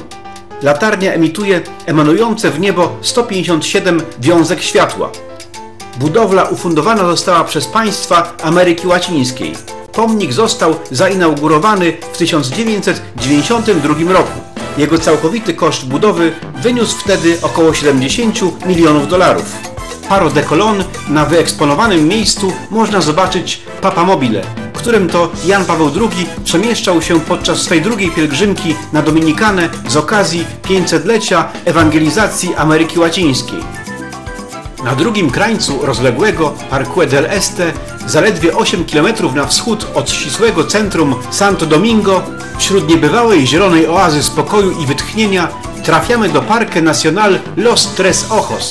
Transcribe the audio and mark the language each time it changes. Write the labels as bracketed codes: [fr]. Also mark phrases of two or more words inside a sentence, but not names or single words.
[pl] Latarnia emituje emanujące w niebo 157 wiązek światła. Budowla ufundowana została przez państwa Ameryki Łacińskiej. Pomnik został zainaugurowany w 1992 roku. Jego całkowity koszt budowy wyniósł wtedy około 70 milionów dolarów. Paro de Colón na wyeksponowanym miejscu można zobaczyć Papa Mobile, którym to Jan Paweł II przemieszczał się podczas swej drugiej pielgrzymki na Dominikanę z okazji 500-lecia ewangelizacji Ameryki Łacińskiej. Na drugim krańcu rozległego Parque del Este, zaledwie 8 km na wschód od ścisłego centrum Santo Domingo, wśród niebywałej zielonej oazy spokoju i wytchnienia, trafiamy do Parque Nacional Los Tres Ojos.